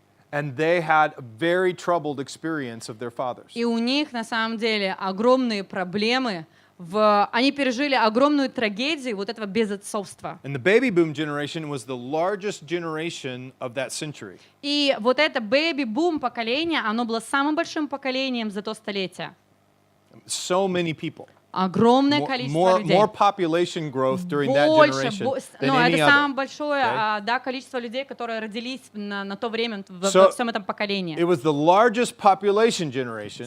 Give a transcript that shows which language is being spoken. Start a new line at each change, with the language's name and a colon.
English: And they had a very troubled experience of their fathers.
Russian: И у них на самом деле огромные проблемы. Они пережили огромную трагедию вот этого безотцовства.
English: And the baby boom generation was the largest generation of that century.
Russian: И вот это бэйби-бум поколение, оно было самым большим поколением за то столетие.
English: So many people.
Russian: Огромное количество людей.
English: More population growth during that generation than any
Russian: это самое большое
English: Okay?
Russian: да, количество людей, которые родились на то время во всем этом поколении.
English: It was the largest population generation